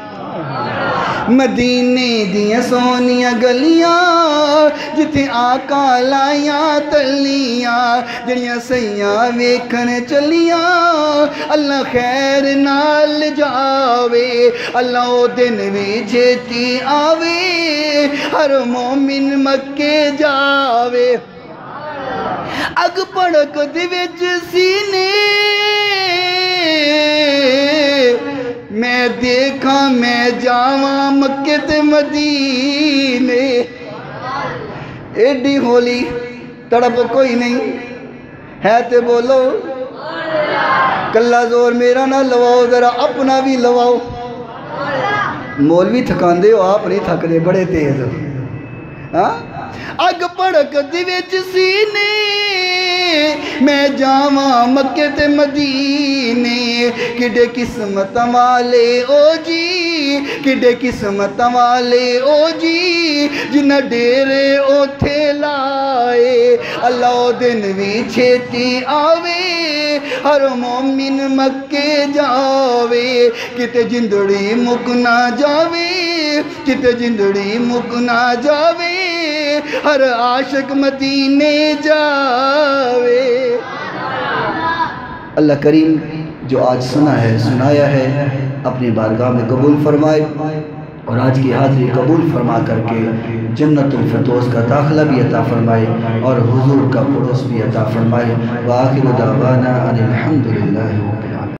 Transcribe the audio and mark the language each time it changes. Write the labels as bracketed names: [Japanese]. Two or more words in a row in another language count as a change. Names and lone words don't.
[Punjabi] مدینے دیاں سونیاں گلیاں جتھے آقا لائیاں تلیاں جڑیاں سیاں ویکھن چلیاں اللہ خیر نال جاوے اللہ او دن بھی چھیتی آوے ہر مومن مکے جاوے اگ پڑک دے وچ سینے میں دیکھا میں جاواں مکے تے مدینے ایڈی ہولی تڑپ کوئی نہیں ہے تے بولو کلہ زور میرا نہ لواؤ ذرا اپنا بھی لواؤ مولوی تھکان دے ہو آپ نہیں تھک دے بڑے تیز ہو اگ پڑک دی وچ سینے میں جاواں مکے تے مدینے کڈے قسمت والے او جی کڈے قسمت والے او جی جنہ ڈیرے اوتھے لائے اللہ او دن بھی چھیتی آوے ہر مومن مکے جاوے کتے جندڑی مک نہ جاوے کتے جندڑی مک نہ جاوے ہر عاشق مدینے جاوے [Urdu] اللہ کریم جو آج سنا ہے سنایا ہے اپنی بارگاہ میں قبول فرمائے اور آج کی حاضری قبول فرما کر کے جنت الفردوس کا داخلہ بھی عطا فرمائے اور حضور کا پڑوس بھی عطا فرمائے [Arabic] وآخر دعوانا ان الحمدللہ رب العالمین